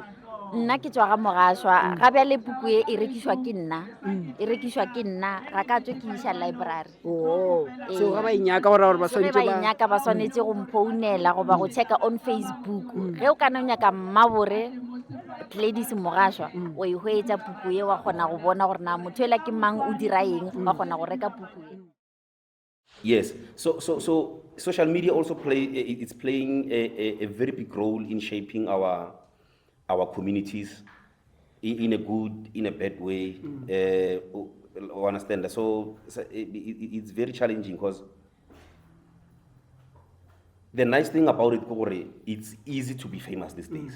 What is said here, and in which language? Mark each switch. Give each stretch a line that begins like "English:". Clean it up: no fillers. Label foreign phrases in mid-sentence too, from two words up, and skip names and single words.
Northern Sotho: Nna ke tswa ga Mogashwa, ga bjale puku e rekiswa ke nna, ra ka tswe ke isa library. So ga ba inyaka gore ba So ge ba inyaka ba swanetse go mphounela go ba go checka on Facebook. Ge o kana o nyaka Mmabore Gladys Mogashwa, o e hwetša puku ye, wa kgona go bona gore na motho ela ke mang, o dira eng, wa kgona go reka puku ye.
English: Yes, so social media also it's playing a very big role in shaping our communities in a good, in a bad way. Understand that? So it's very challenging because the nice thing about it, Kore, it's easy to be famous these days.